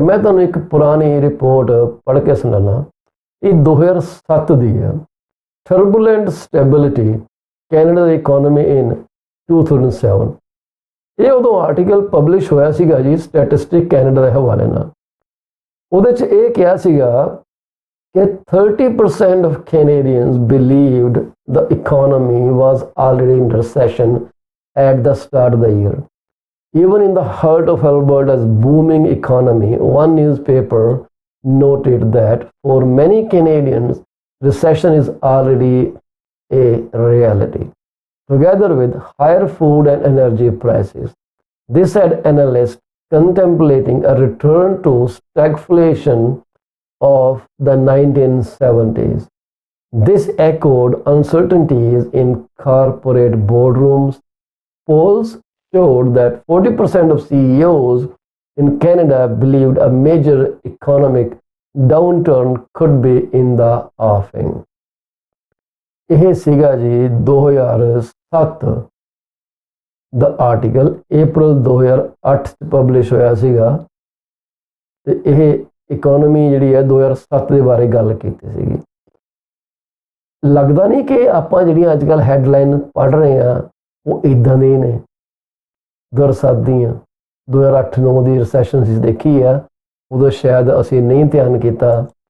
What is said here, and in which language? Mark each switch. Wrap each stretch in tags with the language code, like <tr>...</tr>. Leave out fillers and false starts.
<pa>ਮੈਂ ਤੁਹਾਨੂੰ ਇੱਕ ਪੁਰਾਣੀ ਰਿਪੋਰਟ ਪੜ੍ਹ ਕੇ ਸੁਣਾਉਣਾ। ਇਹ 2007 ਦੀ ਹੈ।</pa> <en>Turbulent stability Canada ਦੀ economy in 2007।</en> <pa>ਇਹ ਉਦੋਂ ਆਰਟੀਕਲ ਪਬਲਿਸ਼ ਹੋਇਆ ਸੀਗਾ ਜੀ ਸਟੈਟਿਸਟਿਕ ਕੈਨੇਡਾ ਦੇ ਹਵਾਲੇ ਨਾਲ। ਉਹਦੇ 'ਚ ਇਹ ਕਿਹਾ ਸੀਗਾ ਕਿ</pa> <en>30% of Canadians believed the economy was already in recession at the start of the year. Even in the heart of Alberta's booming economy, one newspaper noted that for many Canadians, recession is already a reality. together with higher food and energy prices. This had analysts contemplating a return to stagflation of the 1970s. This echoed uncertainties in corporate boardrooms. Polls showed that 40% of CEOs in Canada believed a major economic downturn could be in the offing.</en> <pa>ਇਹ ਸੀਗਾ ਜੀ 2007 ਦਾ article April 2008 ਚ publish ਹੋਇਆ ਸੀਗਾ ਤੇ ਇਹ economy ਜਿਹੜੀ ਹੈ 2007 ਦੇ ਬਾਰੇ ਗੱਲ ਕੀਤੀ ਸੀਗੀ। ਲੱਗਦਾ ਨਹੀਂ ਕਿ ਆਪਾਂ ਜਿਹੜੀਆਂ ਅੱਜ ਕੱਲ੍ਹ ਹੈਡਲਾਈਨ ਪੜ੍ਹ ਰਹੇ ਆ ਉਹ ਇਦਾਂ ਦੇ ਨੇ 2007 ਦੀਆਂ 2008-9 ਦੀ ਰਿਸੈਸ਼ਨ ਅਸੀਂ ਦੇਖੀ ਆ ਉਦੋਂ ਸ਼ਾਇਦ ਅਸੀਂ ਨਹੀਂ ਧਿਆਨ ਕੀਤਾ।</pa>